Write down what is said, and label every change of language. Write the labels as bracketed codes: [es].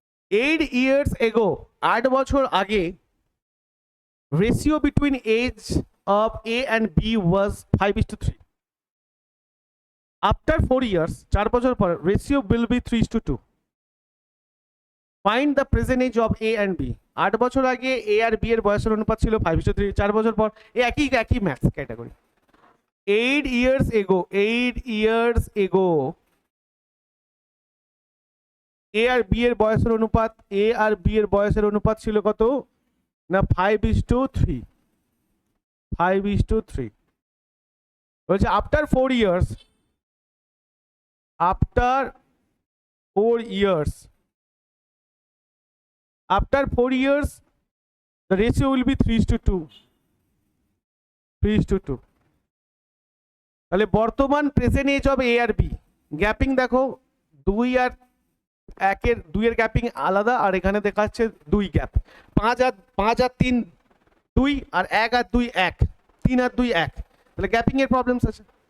[en] 8 years ago, [bn] 8 বছর আগে, [en] ratio between age of A and B was 5:3. After 4 years, [bn] 4 বছর পর, [en] ratio will be 3:2. Find the present age of A and B. [bn] 8 বছর আগে A আর B এর বয়সের অনুপাত ছিল 5:3, 4 বছর পর একই maths category. [en] 8 years ago, 8 years ago, [bn] A আর B এর বয়সের অনুপাত, A আর B এর বয়সের অনুপাত ছিল কত না 5:3, 5:3। [en] বলছে after 4 years, after 4 years, after 4 years the ratio will be 3:2, 3:2। [bn] তাহলে বর্তমান present age of A আর B, gapping দেখো 2 আর 1 এর 2 এর গ্যাপিং আলাদা, আর এখানে দেখাচ্ছে 2 গ্যাপ। 5 আর 3 2, আর 1 আর 2 1, 3 আর 2 1, তাহলে গ্যাপিং এর প্রবলেমস আছে।